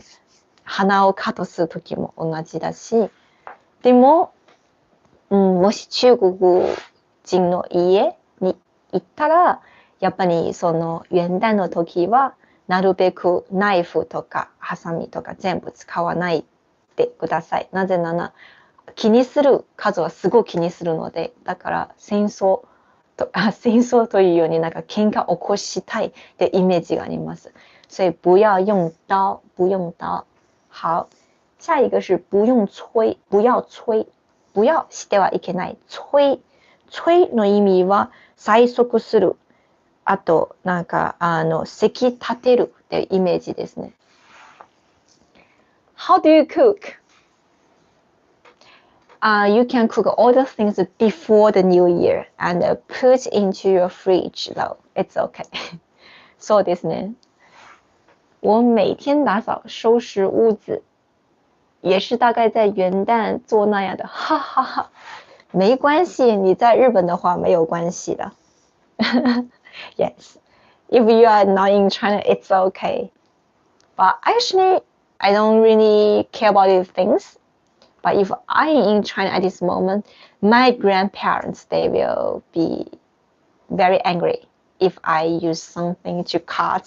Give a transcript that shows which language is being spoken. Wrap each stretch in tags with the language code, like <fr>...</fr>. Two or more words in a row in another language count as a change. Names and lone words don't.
<ja>鼻をカットするときも同じだし、でも、 もし中国人の家に行ったら、やっぱりその元旦の時は、なるべくナイフとかハサミとか全部使わないでください。なぜなら、気にする数はすごく気にするので、だから戦争というようになんか喧嘩起こしたいってイメージがあります。</ja> <zh>所以不要用刀，不用刀。好，下一个是不用催，不要催。</zh> <ja>不要してはいけない。催の意味は催促する。あと、なんか、せき立てるってイメージですね。</ja> <en>How do you cook? You can cook all the things before the new year and put into your fridge though. It's okay.</en> <ja>そうですね。</ja> <zh>我每天打扫收拾屋子，也是大概在元旦做那样的，哈哈哈。没关系，你在日本的话没有关系的。</zh> <en>Yes, if you are not in China, it's okay. But actually, I don't really care about these things. But if I am in China at this moment, my grandparents, they will be very angry if I use something to cut.</en>